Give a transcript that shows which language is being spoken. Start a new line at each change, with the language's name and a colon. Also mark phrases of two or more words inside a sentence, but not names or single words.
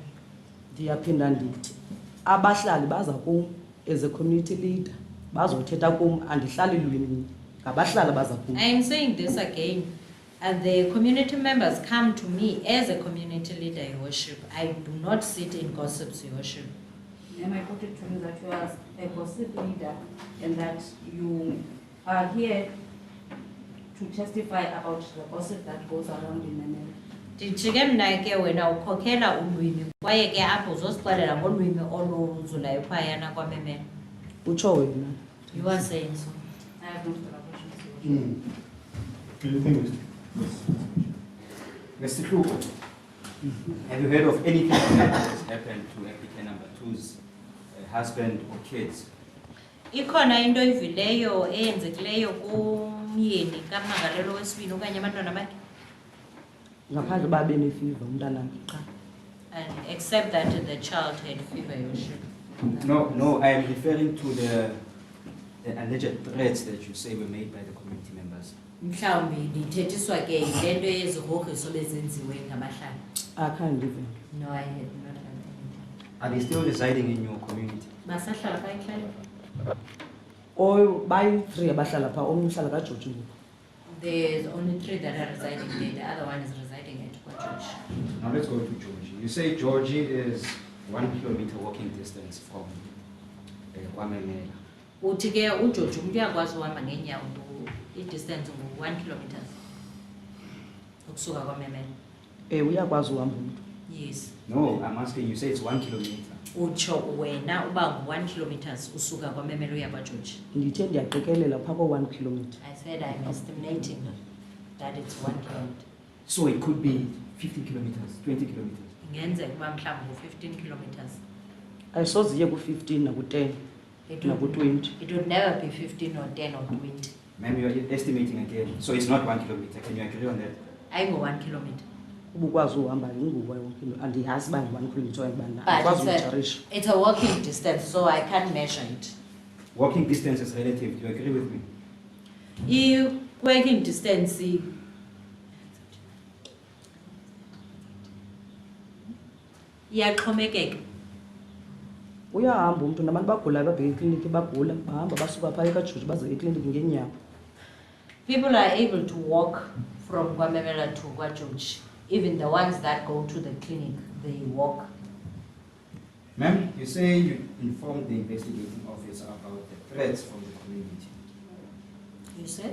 Xhosa: Ndiyaphinda ndithi abahlali baza kum
English: as a community leader
Xhosa: bazothetha kum andihlali lwimini ngabahlali baza kum.
English: I am saying this again, and the community members come to me as a community leader, Your Worship. I do not sit in gossips, Your Worship. Am I put it to you that you are a gossip leader and that you are here to testify about the gossip that goes around in the name?
Xhosa: Ndijike mna ke wena ukhokhela ulwimi kwaye ke apho uzosixelela ngolwimi oluzulayo phayana kwamemela. Utsho wena.
English: You are saying so. I have no further questions. Anything? Mr. Kluge, Have you heard of anything that has happened to applicant number 2's husband or kids?
Xhosa: Ikhona into evileyo eyenzekileyo kumyeni kaMangalelo wesibini okanye abantwana bakhe? Ngaphandle babe nefiva umntanami qha.
English: And except that the child had fever, you should. No, I am referring to the alleged threats that you say were made by the community members.
Xhosa: Mhlawumbi ndithethiswa ke yile nto yezigrogriso bezenziwe ngabahlali. Akhange ndive.
English: No, I had not heard anything. Are they still residing in your community?
Xhosa: Basahlala phaa ekuhlaleni? Oh, bayi-3 abahlala phaa, omnye uhlala kaJoji ngoku.
English: There's only 3 that are residing there, the other one is residing at George. Now let's go to Georgie. You say Georgie is 1 kilometer walking distance from Kwamemela.
Xhosa: Uthi ke uJoji umuntu uyakwazi uhamba ngeenyawo i-distance ngu-1 kilometers ukusuka kwaMemela. Uyakwazi uhamba umuntu.
English: Yes. No, I'm asking you, say it's 1 kilometer.
Xhosa: Utsho wena uba ngu-1 kilometers usuka kwaMemela uya kwaJoji. Ndithe ndiyaqikelela phaa ko-1 kilometer.
English: I said I'm estimating that it's 1 kilometer. So it could be 50 kilometers, 20 kilometers.
Xhosa: Ingenzeka uba mhlawumbi ngu-15 kilometers. Ayisoze iye ku-15 naku-10 naku-20.
English: It would never be 15 or 10 or 20. Ma'am, you're estimating again. So it's not 1 kilometer. Can you agree on that?
Xhosa: Ayingo-1 kilometer. Ubukwazi uhamba inguwa andiyazi uba ngu-1 kilometer okanye
English: But
Xhosa: andikwazi ukujarisha.
English: it's a walking distance, so I can't measure it. Walking distance is relative. Do you agree with me?
Xhosa: I-
English: walking distance
Xhosa: iyaxhomekeka. Uyahamba umntu nabantu bagulayo babheka ekliniki bagula bahamba basuka phaa ekaJoji baze ekliniki ngeenyawo.
English: People are able to walk from Kwamemela to kwaJoji. Even the ones that go to the clinic, they walk. Ma'am, you say you informed the investigating officer about the threats from the community. You said?